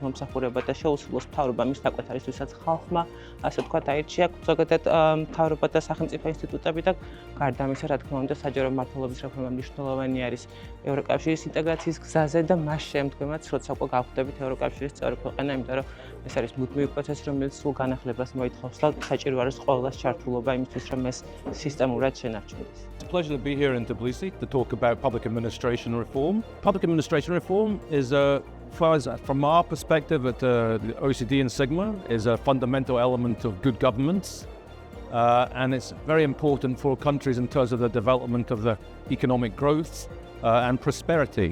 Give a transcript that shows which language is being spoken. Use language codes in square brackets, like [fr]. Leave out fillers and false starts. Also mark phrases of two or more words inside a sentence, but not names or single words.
[ka] მომსახურება და შეუსრულოს მთავრობა მის დაკვეთარისთვისაც ხალხმა, ასე ვთქვათ, აირჩია ზოგადად მთავრობა და სახელმწიფო ინსტიტუტები და გარდა ამისა, რა თქმა უნდა, საჯარო მმართველობის რეფორმა მნიშვნელოვანი არის ევროკავშირის ინტეგრაციის გზაზე და მას შემდგომაც, როცა უკვე გავხდებით ევროკავშირის წევრი ქვეყანა, იმიტომ რომ ეს არის მუდმივი პროცესი, რომელიც სულ განახლებას მოითხოვს და საჭირო არის ყველას ჩართულობა იმისთვის, რომ ეს სისტემურად შენარჩუნდეს. [en] It's a pleasure to be here in Tbilisi to talk about public administration reform. Public administration reform is from our perspective at the OECD and Sigma, is a fundamental element of good governance. And it's very important for countries in terms of the development of the economic growth and prosperity.